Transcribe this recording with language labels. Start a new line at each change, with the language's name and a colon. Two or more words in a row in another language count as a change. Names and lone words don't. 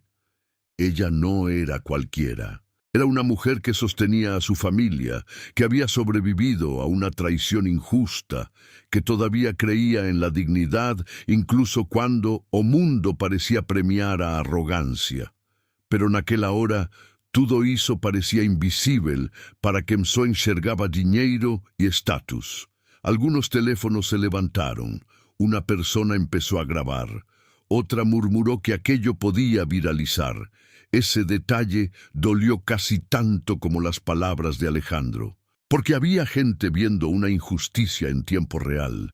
Spanish: Ella no era cualquiera. Era una mujer que sostenía a su familia, que había sobrevivido a una traición injusta, que todavía creía en la dignidad incluso cuando
Portuguese: o mundo
Spanish: parecía premiar a arrogancia. Pero en aquella hora,
Portuguese: tudo isso
Spanish: parecía invisible
Portuguese: para quem só enxergaba dinheiro
Spanish: y estatus. Algunos teléfonos se levantaron. Una persona empezó a grabar. Otra murmuró que aquello podía viralizar. Ese detalle dolió casi tanto como las palabras de Alejandro, porque había gente viendo una injusticia en tiempo real.